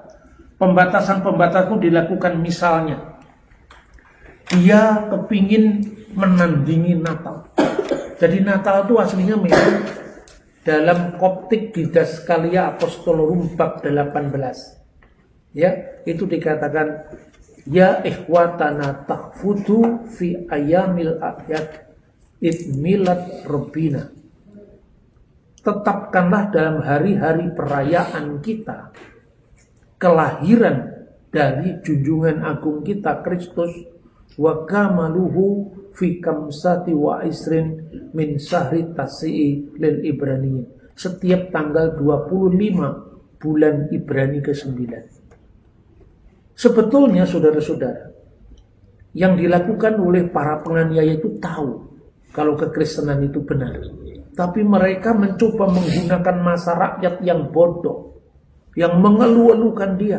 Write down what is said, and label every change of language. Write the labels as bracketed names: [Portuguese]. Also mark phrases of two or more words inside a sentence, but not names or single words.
[Indonesian] Pembatasan-pembatasan itu dilakukan, misalnya dia kepingin menandingi Natal. Jadi Natal itu aslinya memang dalam Koptik Didaskalia Apostolorum bab 18. Ya, itu dikatakan, [Arabic] يا إخوتنا تحفظوا في أيام الأعياد عيد ميلاد ربنا. [Indonesian] Tetapkanlah dalam hari-hari perayaan kita kelahiran dari junjungan agung kita Kristus, [Arabic] وكماله في خمسة وعشرين من شهر التاسع للعبرانيين. [Indonesian] Setiap tanggal 25 bulan Ibrani ke-9. Sebetulnya saudara-saudara, yang dilakukan oleh para penganiaya itu tahu kalau kekristenan itu benar. Tapi mereka mencoba menggunakan masa rakyat yang bodoh, yang mengeluh-elukan dia.